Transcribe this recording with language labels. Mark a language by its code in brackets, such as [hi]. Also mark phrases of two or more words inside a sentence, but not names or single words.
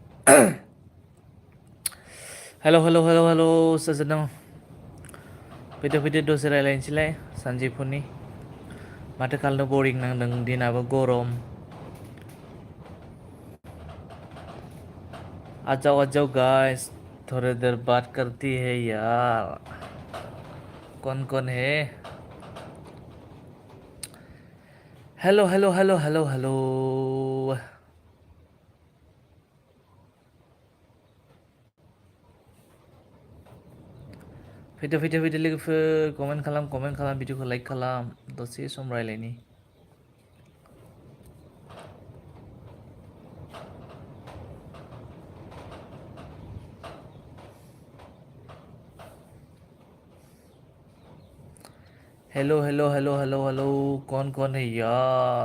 [brx] हेल' सोर सोर दं? फैदो दसे रायलायनोसैलाय सानजौफुनि। माथो खालामनो बरिं नांदों दिनाबो गरम। [hi] आ जाओ गाइस, थोड़ी देर बात करती है यार। कौन है? हेलो। [brx] फैदो लोगोफोर, कमेन्ट खालाम, भिडिअखौ लाइक खालाम, दसे सम रायलायनि। [hi] हेलो, कौन है यार?